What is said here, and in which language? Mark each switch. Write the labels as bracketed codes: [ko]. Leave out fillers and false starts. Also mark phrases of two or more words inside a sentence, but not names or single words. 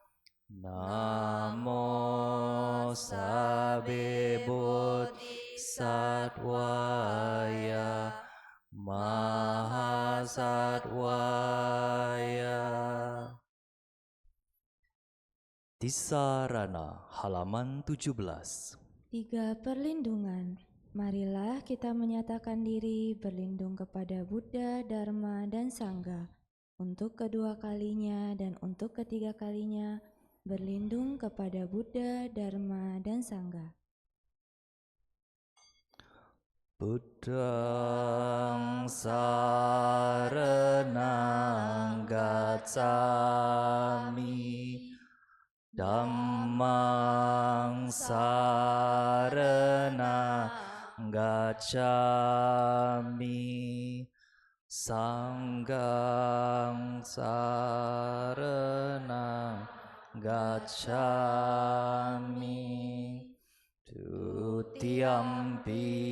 [pi] Namo Sabbe Bodhisattvaya Mahasattvaya. [id] Tisarana, halaman 17. 3 perlindungan. Marilah kita menyatakan diri berlindung kepada Buddha, Dharma, dan Sangga. Untuk kedua kalinya dan untuk ketiga kalinya, berlindung kepada Buddha, Dharma, dan Sangga. [pi] Buddhang saranang gacchami. Dhammang saranang gacchami, Sanghang saranang gacchami, Tutiyampi